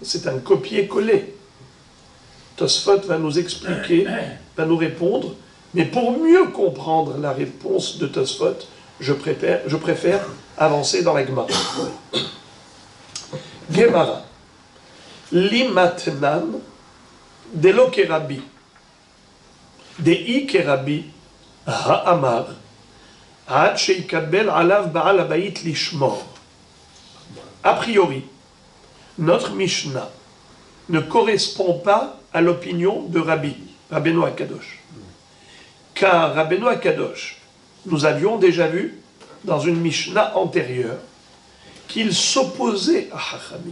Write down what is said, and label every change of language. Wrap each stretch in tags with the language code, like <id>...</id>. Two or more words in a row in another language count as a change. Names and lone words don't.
<fr>c'est un copier-coller. Tosfot va nous expliquer, va nous répondre, mais pour mieux comprendre la réponse de Tosfot, je préfère avancer dans la Gemara. Gemara.</fr> <arc>לימא מתניתין דלא כרבי. דאי כרבי האמר עד שיקבל עליו בעל הבית לשמור.</arc> <fr>A priori, notre Mishnah ne correspond pas à l'opinion de Rabbeinu Akadosh. Car Rabbeinu Akadosh, nous avions déjà vu dans une Mishnah antérieure qu'il s'opposait à Chachamim.</fr>